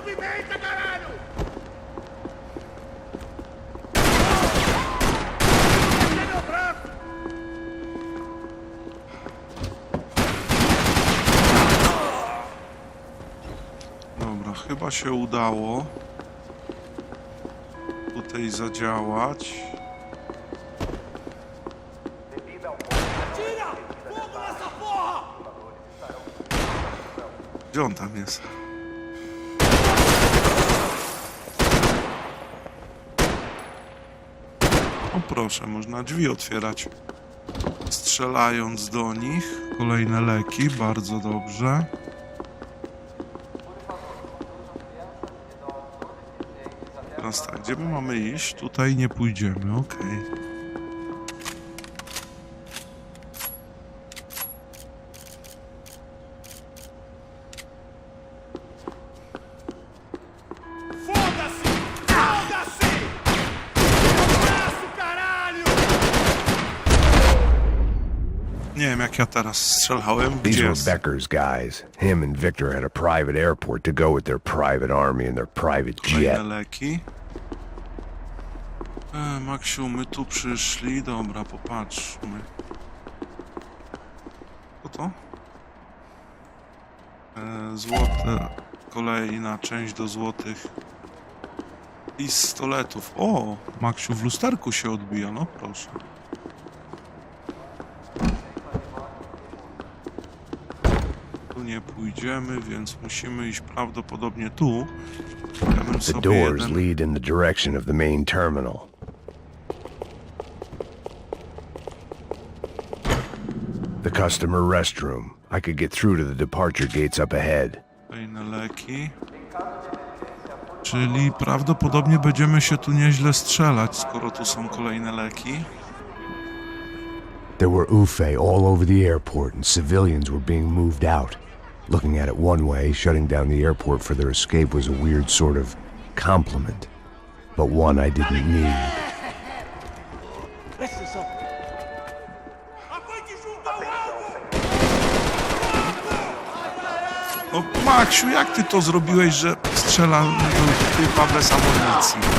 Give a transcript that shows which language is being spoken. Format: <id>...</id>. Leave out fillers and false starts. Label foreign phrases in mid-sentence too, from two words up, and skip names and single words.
<pl>Dobra, chyba się udało tutaj zadziałać.</pl> <pt>Tira! Fogo nessa porra!</pt> <pl>Gdzie on tam jest? O proszę, można drzwi otwierać, strzelając do nich. Kolejne leki, bardzo dobrze. Teraz tak, gdzie my mamy iść? Tutaj nie pójdziemy, okej.</pl> <pt>Foda-se! Foda-se! Abraço, caralho!</pt> <pl>Nie wiem, jak ja teraz strzelałem.</pl> <en>These were Becker's guys. Him and Victor had a private airport to go with their private army and their private jet.</en> <pl>Kolejne leki. Maksiu, my tu przyszli. Dobra, popatrzmy. Co to? Złote. Kolejna część do złotych pistoletów. O! Maksiu w lusterku się odbija, no proszę. Tu nie pójdziemy, więc musimy iść prawdopodobnie tu. Ja bym</pl> <en>The</en> <pl>sobie</pl> <en>doors</en> <pl>jeden...</pl> <en>lead in the direction of the main terminal. The customer restroom. I could get through to the departure gates up ahead.</en> <pl>Kolejne leki. Czyli prawdopodobnie będziemy się tu nieźle strzelać, skoro tu są kolejne leki.</pl> <en>There were UFE all over the airport and civilians were being moved out. Looking at it one way, shutting down the airport for their escape was a weird sort of compliment. But one I didn't need.</en> <pl>No Maksiu, jak ty to zrobiłeś, że strzela do typa bez amunicji?</pl>